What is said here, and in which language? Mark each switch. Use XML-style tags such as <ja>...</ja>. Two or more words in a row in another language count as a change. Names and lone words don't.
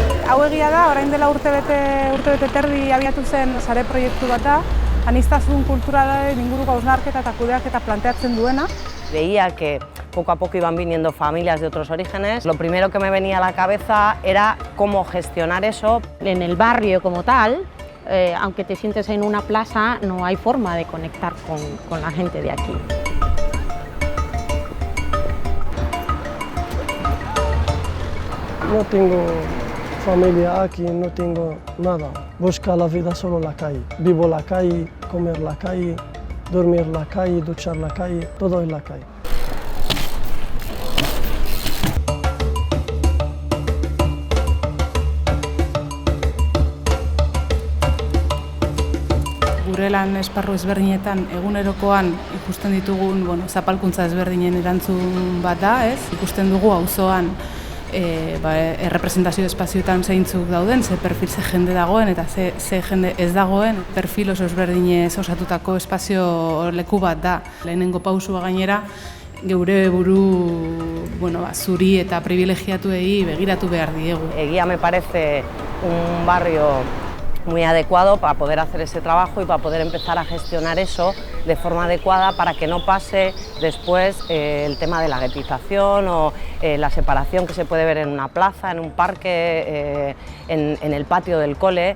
<eu>Hau egia da, orain dela urtebete terdi abiatu zen sare proiektu bat da, aniztasun kulturalaren inguruko hausnarketa eta kudeaketa planteatzen duena.</eu> <es>Veía que poco a poco iban viniendo familias de otros orígenes. Lo primero que me venía a la cabeza era cómo gestionar eso. En el barrio como tal, aunque te sientes en una plaza, no hay forma de conectar con la gente de aquí. No tengo familia aquí, no tengo nada. Busco la vida solo en la calle. Vivo la calle, comer la calle, dormir la calle, duchar la calle, todo en la calle.</es> <eu>Gure lan esparru ezberdinetan egunerokoan ikusten ditugun zapalkuntza ezberdinen erantzun bat da, ez? Ikusten dugu auzoan errepresentazio espazioetan zeintzuk dauden, ze perfil ze jende dagoen eta ze jende ez dagoen. Perfil oso ezberdinez osatutako espazio leku bat da. Lehenengo pausua gainera, geure buru zuri eta privilegiatuei begiratu behar diegu.</eu> <es>Eguía me parece un barrio muy adecuado para poder hacer ese trabajo y para poder empezar a gestionar eso de forma adecuada para que no pase después el tema de la guetización o la separación que se puede ver en una plaza, en un parque, en el patio del cole.</es>